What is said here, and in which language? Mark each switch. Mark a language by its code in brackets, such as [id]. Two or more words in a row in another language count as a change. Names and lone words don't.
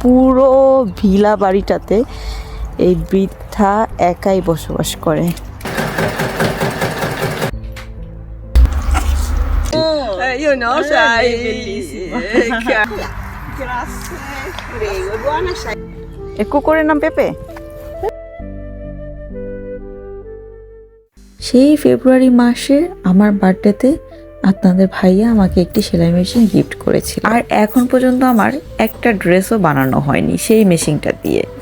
[bn] পুরো ভিলা বাড়িটাতে এই বৃদ্ধা একাই বসবাস করে। [it] Io no, sai, è bellissimo. Grazie, prego, buona sai. [bn] এ কুকুরের নাম পেপে। সেই ফেব্রুয়ারি মাসে আমার বার্থডেতে আপনাদের ভাইয়া আমাকে একটি সেলাই মেশিন গিফট করেছিল, আর এখন পর্যন্ত আমার একটা ড্রেসও বানানো হয়নি সেই মেশিনটা দিয়ে।